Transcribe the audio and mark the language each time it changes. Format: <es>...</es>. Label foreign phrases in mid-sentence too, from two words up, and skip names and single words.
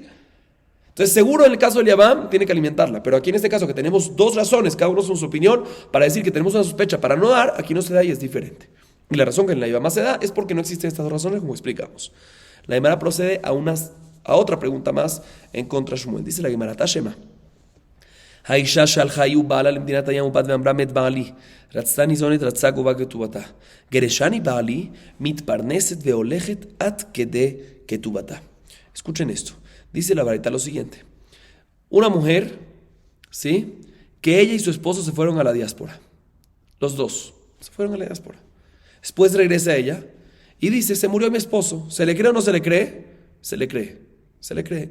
<es>Entonces seguro en el caso del yavam tiene que alimentarla. Pero aquí en este caso que tenemos 2 razones, cada uno con su opinión, para decir que tenemos una sospecha para no dar, aquí no se da y es diferente. Y la razón que en la yavamá se da es porque no existen estas 2 razones como explicamos. La Gemara procede a otra pregunta más en contra de Shmuel. Dice la Gemara,</es> <he>Tashema, האישה שהלכה היא ובעלה למדינת הים ובת ואמרה מת בעלי. רצתה ניזונת, רצה גובה כתובתה. גרשני בעלי, מתפרנסת והולכת עד כדי כתובתה.</he> <es>Escuchen esto. Dice la Baraita lo siguiente. Una mujer, ¿sí? Que ella y su esposo se fueron a la diáspora. Los dos se fueron a la diáspora. Después regresa ella y dice, se murió mi esposo. ¿Se le cree o no se le cree? Se le cree. Se le cree.</es>